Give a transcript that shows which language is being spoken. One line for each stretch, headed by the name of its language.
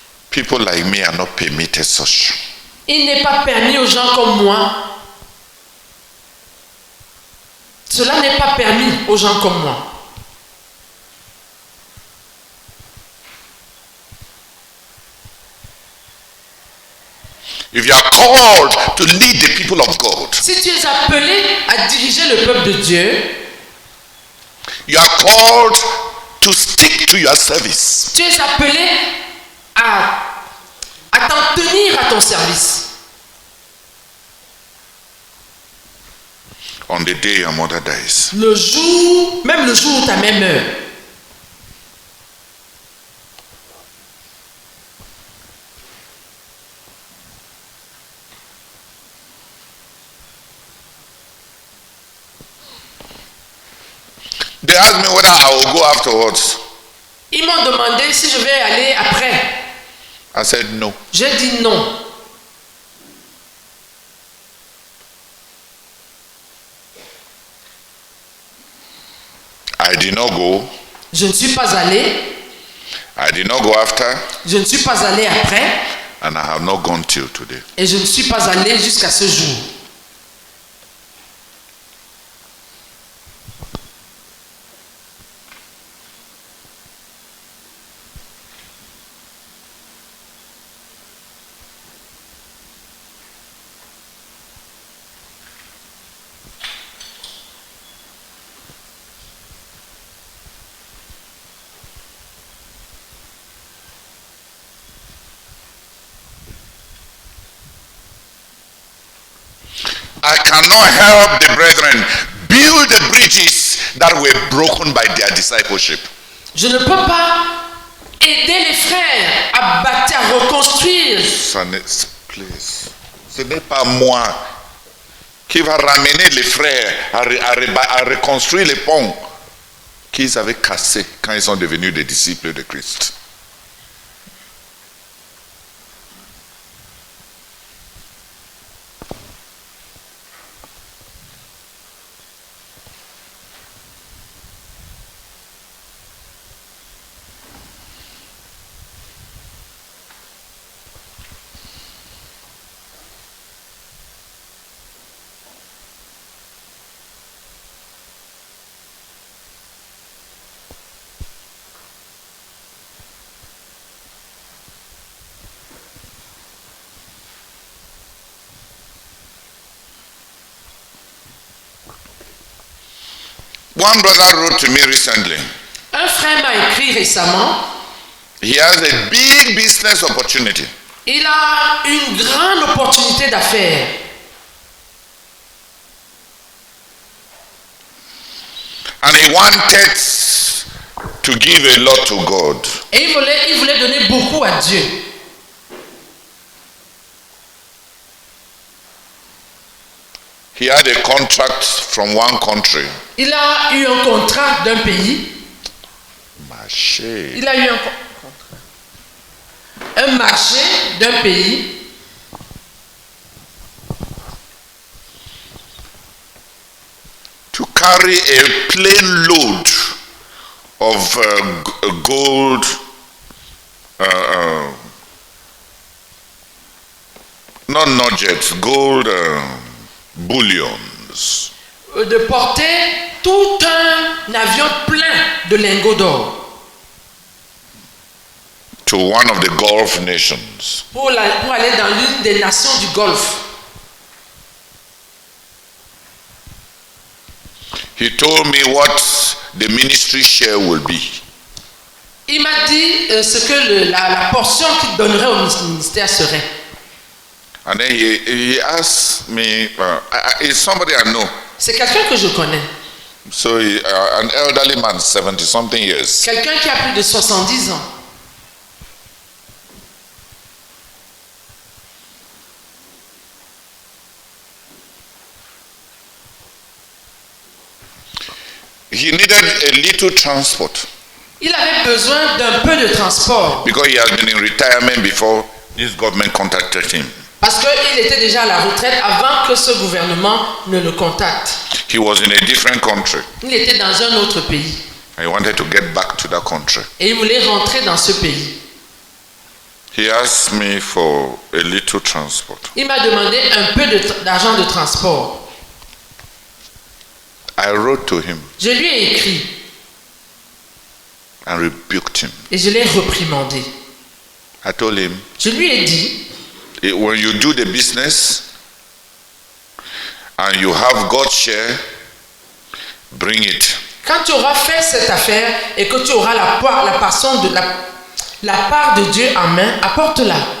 English: People like me are not permitted such.
French: Il n'est pas permis aux gens comme moi. Cela n'est pas permis aux gens comme moi.
English: If you are called to lead the people of God,
French: Si tu es appelé à diriger le peuple de Dieu,
English: you are called to stick to your service.
French: tu es appelé à t'en tenir à ton service.
English: On the day your mother dies,
French: Le jour, même le jour où ta mère meurt,
English: they asked me whether I will go afterwards.
French: ils m'ont demandé si je vais aller après.
English: I said no.
French: J'ai dit non.
English: I did not go.
French: Je ne suis pas allé.
English: I did not go after,
French: Je ne suis pas allé après.
English: and I have not gone till today.
French: Et je ne suis pas allé jusqu'à ce jour.
English: I cannot help the brethren build the bridges that were broken by their discipleship.
French: Je ne peux pas aider les frères à bâtir, à reconstruire.
English: Please.
French: Ce n'est pas moi qui va ramener les frères à reconstruire les ponts qu'ils avaient cassés quand ils sont devenus des disciples de Christ.
English: One brother wrote to me recently.
French: Un frère m'a écrit récemment.
English: He has a big business opportunity.
French: Il a une grande opportunité d'affaires.
English: And he wanted to give a lot to God.
French: Et il voulait donner beaucoup à Dieu.
English: He had a contract from one country.
French: Il a eu un contrat d'un pays. Marché. Il a eu un marché d'un pays.
English: To carry a plane load of gold, not nuggets, gold bullions.
French: De porter tout un avion plein de lingots d'or.
English: to one of the Gulf nations.
French: pour aller dans l'une des nations du Golfe.
English: He told me what the ministry share will be.
French: Il m'a dit ce que la portion qu'il donnerait au ministère serait.
English: And then he asked me, it's somebody I know.
French: C'est quelqu'un que je connais.
English: So an elderly man, 70-something years.
French: Quelqu'un qui a plus de 70 ans.
English: He needed a little transport
French: Il avait besoin d'un peu de transport
English: because he had been in retirement before this government contacted him.
French: parce qu'il était déjà à la retraite avant que ce gouvernement ne le contacte.
English: He was in a different country.
French: Il était dans un autre pays
English: He wanted to get back to that country.
French: et il voulait rentrer dans ce pays.
English: He asked me for a little transport.
French: Il m'a demandé un peu d'argent de transport.
English: I wrote to him
French: Je lui ai écrit
English: and rebuked him.
French: et je l'ai reprimandé.
English: I told him,
French: Je lui ai dit,
English: when you do the business and you have God's share, bring it.
French: quand tu auras fait cette affaire et que tu auras la part de Dieu en main, apporte-la.